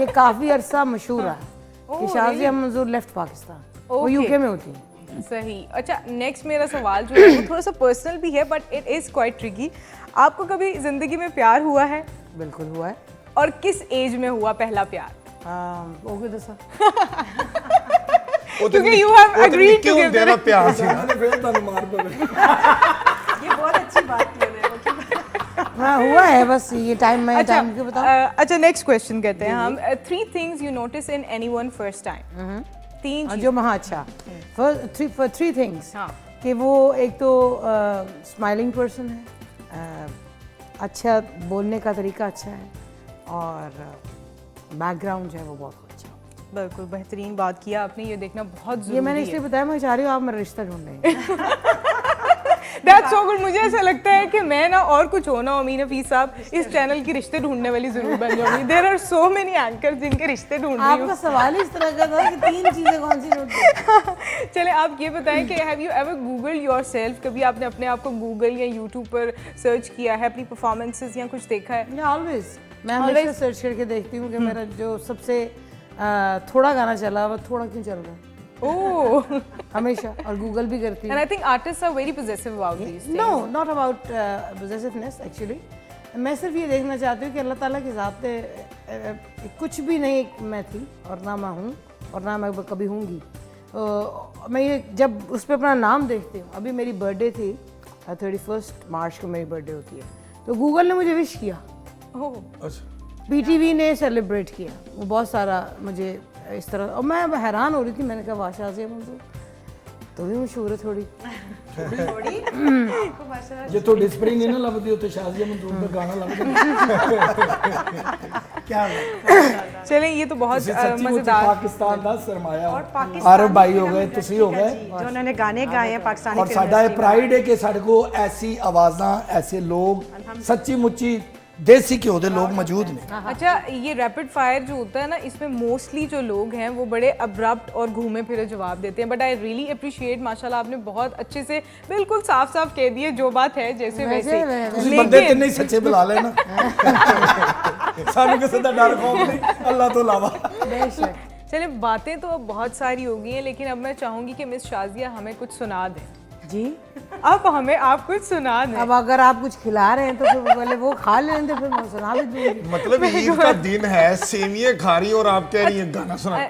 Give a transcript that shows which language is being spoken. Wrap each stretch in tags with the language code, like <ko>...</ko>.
<hi>ये काफ़ी अरसा मशहूर है कि शाज़िया मंजूर लेफ्ट पाकिस्तान, वो यूके में होती है। सही। अच्छा, नेक्स्ट मेरा सवाल जो है वो थोड़ा सा पर्सनल भी है</hi> <en>But it is quite tricky.</en> <hi>आपको कभी ज़िंदगी में प्यार हुआ है? बिल्कुल हुआ है। और किस एज में हुआ पहला प्यार? ओके दसा</hi> <en>क्योंकि you have agreed to give</en> <hi>देना प्यार से ये बहुत अच्छी बात की उन्होंने। हाँ हुआ है, बस ये टाइम मैं अच्छा, टाइम क्यों बताऊं? अच्छा नेक्स्ट क्वेश्चन कहते हैं हम।</hi> <en>3 things you notice in anyone first time।</en> <hi>3 चीज़। जो हाँ अच्छा थ्री थिंग्स हाँ। कि वो एक तो स्माइलिंग पर्सन है, अच्छा बोलने का तरीका अच्छा है, और बैकग्राउंड जो है वो बहुत अच्छा है। बिल्कुल बेहतरीन बात किया आपने, ये देखना बहुत ये ज़रूरी मैंने है। इसलिए बताया, मैं चाह रही हूँ आप मेरा रिश्ता ढूंढ रहे हैं।</hi> <en>That's so good।</en> <hi>मुझे ऐसा लगता है कि मैं ना और कुछ हो ना अमीन हफीज साहब इस चैनल की रिश्ते ढूंढने वाली जरूर बन जाऊंगी।</hi> <en>There are so many anchors</en> <hi>जिनके रिश्ते ढूंढ रही आपका हूँ। सवाल ही इस तरह का था कि 3 चीजें कौन सी नोट की? चले आप ये बताएं कि</hi> <en>Have you ever Google yourself?</en> <hi>कभी आपने अपने आप को गूगल या यूट्यूब पर सर्च किया है, अपनी परफॉर्मेंसेस या कुछ देखा है? ऑलवेज मैं हमेशा सर्च करके देखती हूँ कि मेरा जो सबसे थोड़ा गाना चला वो थोड़ा क्यों चल रहा है, ओह। हमेशा, और गूगल भी करती</hi> <en>And</en> <hi>हूँ।</hi> <en>I think artists are very possessive about these things. No not about possessiveness actually,</en> <hi>मैं सिर्फ ये देखना चाहती हूँ कि अल्लाह ताला के ज़ात पे कुछ भी नहीं मैं थी और ना मैं हूँ और ना मैं कभी हूँगी। मैं ये जब उस पर अपना नाम देखती हूँ, अभी मेरी बर्थडे थी 31 मार्च को मेरी बर्थडे होती है, तो गूगल ने मुझे विश किया, BTV ने सेलिब्रेट किया, वो बहुत सारा मुझे इस तरह, और मैं हैरान हो रही थी, मैंने कहा वाह शाज़िया मंजूर तो भी मशहूर है थोड़ी।</hi> <pa>ਜੇ ਤੁਹਾਡੀ ਸਪਰਿੰਗ ਨਹੀਂ ਨਾ ਲੱਭਦੀ ਉੱਥੇ ਸ਼ਾਜ਼ੀਆ ਮੰਜ਼ੂਰ ਦਾ ਗਾਣਾ ਲੱਭਦਾ।</pa> <hi>क्या चलें, ये तो बहुत मजेदार।</hi> <pa>पाकिस्तान ਦਾ ਸਰਮਾਇਆ ਆਰਬ ਭਾਈ ਹੋ ਗਏ, ਤੁਸੀਂ ਹੋ गए,</pa> <hi>जो उन्होंने गाने गाए हैं पाकिस्तानी और साडा ये प्राइड है कि साडे को ऐसी आवाज़ां, ऐसे लोग, सच्ची मुच्ची देसी घ्यो दे लोग मौजूद ने। अच्छा, ये रैपिड फायर जो होता है ना, इसमें मोस्टली जो लोग हैं वो बड़े अब्रप्ट और घूमे फिरे जवाब देते हैं,</hi> <en>but I really appreciate,</en> <hi>माशाल्लाह आपने बहुत अच्छे से बिल्कुल साफ साफ कह दिए जो बात है जैसे वैसे।</hi> <pa>ਤੁਸੀਂ ਬੰਦੇ ਤਿੰਨੇ ਹੀ ਸੱਚੇ ਬੁਲਾ ਲੈਣਾ, ਸਾਨੂੰ ਕਿਸੇ ਦਾ ਡਰ ਖੌਫ नहीं अल्लाह तो अलावा।</pa> <hi>चले, बातें तो अब बहुत सारी हो गई हैं, लेकिन अब मैं चाहूंगी कि मिस शाज़िया हमें कुछ सुना दें। जी अब हमें आप कुछ सुना दें। अब अगर आप कुछ खिला रहे हैं तो फिर पहले वो खा लें तो फिर मैं सुना भी दूंगी। मतलब ईद का दिन है, सेवियां खा रही और आप कह रही हैं गाना सुना।</hi>